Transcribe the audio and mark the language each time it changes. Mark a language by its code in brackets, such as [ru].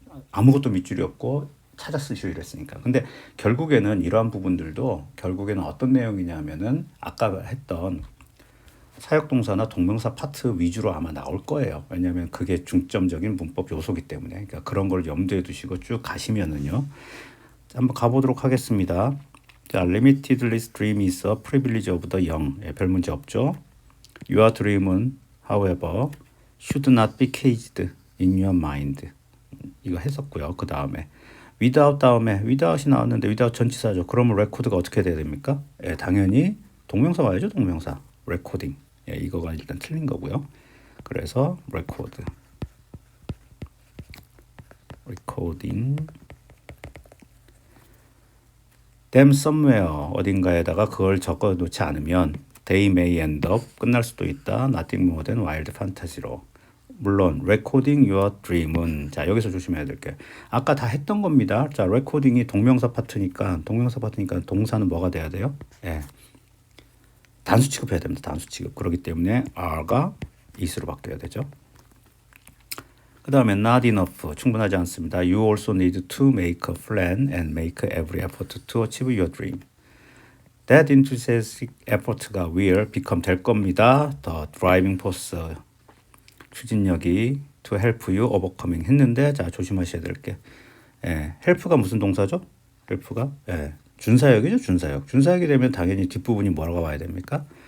[ko] 아무것도 밑줄이 없고 찾아 쓰시오 이랬으니까. 근데 결국에는 이러한 부분들도 결국에는 어떤 내용이냐면은 아까 했던 사역동사나 동명사 파트 위주로 아마 나올 거예요. 왜냐하면 그게 중점적인 문법 요소기 때문에. 그러니까 그런 걸 염두에 두시고 쭉 가시면은요. 한번 가보도록 하겠습니다. [en] 자, limitedly dream is a privilege of the young. [ko] 별 문제 없죠. [en] Your dream은 however should not be caged in your mind. [ko] 이거 했었고요. 그 다음에 without 다음에 without이 나왔는데 without 전치사죠. 그러면 record가 어떻게 돼야 됩니까? 당연히 동명사 와야죠. 동명사. recording. 이거가 일단 틀린 거고요. 그래서 [en] recording them somewhere [ko] 어딘가에다가 그걸 적어 놓지 않으면 [en] they may end up [ko] 끝날 수도 있다. [en] nothing more than wild fantasy로. [ko] 물론 [en] recording your dream [ko] 은 자 여기서 조심해야 될 게 아까 다 했던 겁니다. 자 recording이 동명사 파트니까 동사는 뭐가 돼야 돼요? 단수 취급해야 됩니다. 단수 취급. 그렇기 때문에 are가 is로 바뀌어야 되죠. 그 다음에 not enough 충분하지 않습니다. [en] You also need to make a plan and make every effort to achieve your dream. That enthusiastic effort가 will become [ko] 될 겁니다. [en] The driving force [ko] 추진력이 [en] to help you overcoming [ko] 했는데 자 조심하셔야 될 게 help가 무슨 동사죠? help가 준사역이죠. 준사역이 되면 당연히 뒷부분이 뭐라고 와야 됩니까?